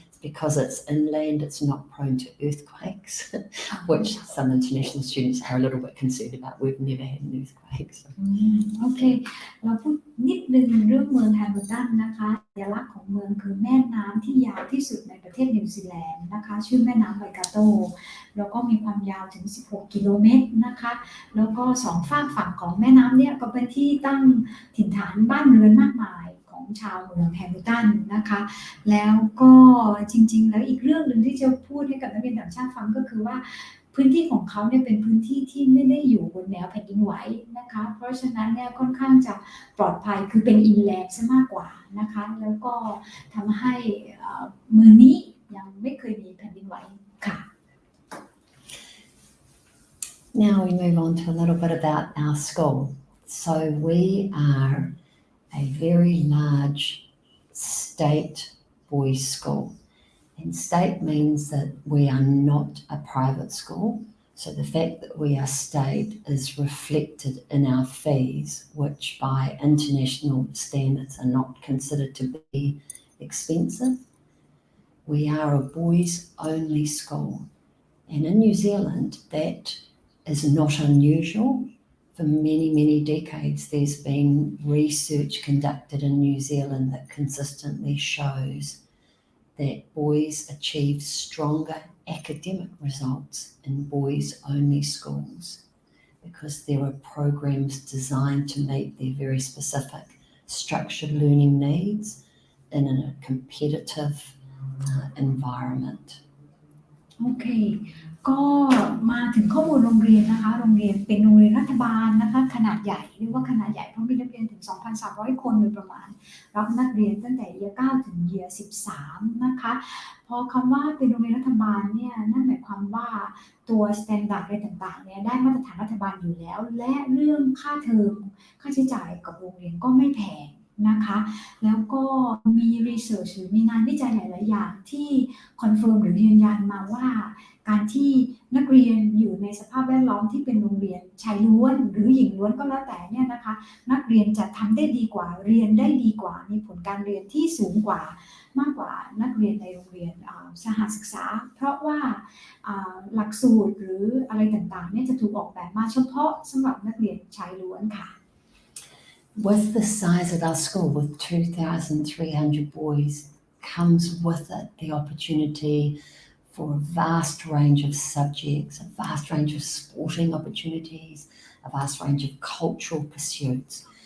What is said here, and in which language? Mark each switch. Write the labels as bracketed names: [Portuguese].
[English] It's because it's inland, it's not prone to earthquakes, which some international students are a little bit concerned about. We've never had an earthquake. So. [Thai] โอเคเราพูดนิดนึงเรื่องเมืองแฮมิลตันนะคะสัญลักษณ์ของเมืองคือแม่น้ำที่ยาวที่สุดในประเทศนิวซีแลนด์นะคะชื่อแม่น้ำไวกาโตแล้วก็มีความยาวถึง16 กิโลเมตรนะคะแล้วก็สองฝั่งของแม่น้ำเนี่ยก็เป็นที่ตั้งถิ่นฐานบ้านเรือนมากมายของชาวเมืองแฮมิลตันนะคะแล้วก็ จริงๆแล้วอีกเรื่องนึงที่จะพูดให้กับนักเรียนต่างชาติฟังก็คือว่าพื้นที่ของเขาเนี่ยเป็นพื้นที่ที่ไม่ได้อยู่บนแนวแผ่นดินไหวนะคะเพราะฉะนั้นเนี่ยค่อนข้างจะปลอดภัยคือเป็นอินแลนด์ซะมากกว่านะคะแล้วก็ทำให้เมืองนี้ยังไม่เคยมีแผ่นดินไหวค่ะ [English] Now we move on to a little bit about our school. So we are a very large state boys' school.And state means that we are not a private school. So the fact that we are state is reflected in our fees, which by international standards are not considered to be expensive. We are a boys only school. And in New Zealand, that is not unusual. For many, many decades, there's been research conducted in New Zealand that consistently shows.that boys achieve stronger academic results in boys-only schools because there are programs designed to meet their very specific structured learning needs in a competitive environment. [Thai] โอเคก็มาถึงข้อมูลโรงเรียนนะคะโรงเรียนเป็นโรงเรียนรัฐบาลนะคะขนาดใหญ่เรียกว่าขนาดใหญ่เพราะมีนักเรียนถึง 2,300 คนโดยประมาณรับนักเรียนตั้งแต่เยียร์ 9 ถึงเยียร์ 13 นะคะพอคำว่าเป็นโรงเรียนรัฐบาลเนี่ยนั่นหมายความว่า ตัวสแตนดาร์ดอะไรต่างๆเนี่ยได้มาตรฐานรัฐบาลอยู่แล้วและเรื่องค่าเทอมค่าใช้จ่ายกับโรงเรียนก็ไม่แพงนะคะแล้วก็มีรีเสิร์ชหรือมีงานวิจัยหลายๆอย่างที่คอนเฟิร์มหรือยืนยันมาว่า การที่นักเรียนอยู่ในสภาพแวดล้อมที่เป็นโรงเรียนชายล้วนหรือหญิงล้วนก็แล้วแต่เนี่ยนะคะนักเรียนจะทำได้ดีกว่าเรียนได้ดีกว่ามีผลการเรียนที่สูงกว่ามากกว่านักเรียนในโรงเรียนสหศึกษาเพราะว่าหลักสูตรหรืออะไรต่างๆเนี่ยจะถูกออกแบบมาเฉพาะสำหรับนักเรียนชายล้วนค่ะ [English] With the size of our school, with 2,300 boys, comes with it the opportunity for a vast range of subjects, a vast range of sporting opportunities, a vast range of cultural pursuits.